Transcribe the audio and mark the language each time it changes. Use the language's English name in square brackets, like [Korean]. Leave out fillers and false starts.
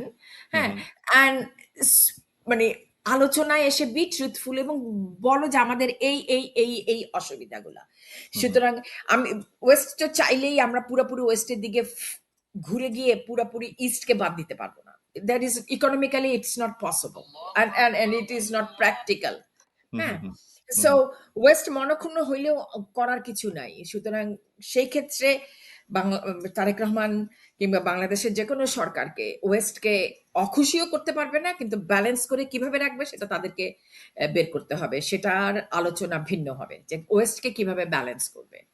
[Bangla] হু, হ্যাঁ, হু, অ্যান্ড মানে আলোচনায় এসে বি ট্রুথফুল এবং বলো যে আমাদের এই অসুবিধাগুলা। হু, হু, সুতরাং আমি ওয়েস্ট তো চাইলেই আমরা পুরোপুরি ওয়েস্টের দিকে ঘুরে গিয়ে পুরোপুরি ইস্টকে বাদ দিতে পারবো না। [English] That is economically it's not possible, and it is not practical. হু, হু, হ্যাঁ, হু, হু, সো হু, [Bangla] ওয়েস্ট মনক্ষুণ্ণ হইলেও করার কিছু নাই। সুতরাং সেই ক্ষেত্রে তারেক রহমান কিংবা বাংলাদেশের যে কোনো সরকারকে ওয়েস্টকে অখুশিও করতে পারবে না, কিন্তু ব্যালেন্স করে কিভাবে রাখবে সেটা তাদেরকে বের করতে হবে। সেটার আলোচনা ভিন্ন হবে যে ওয়েস্টকে কিভাবে ব্যালেন্স করবে।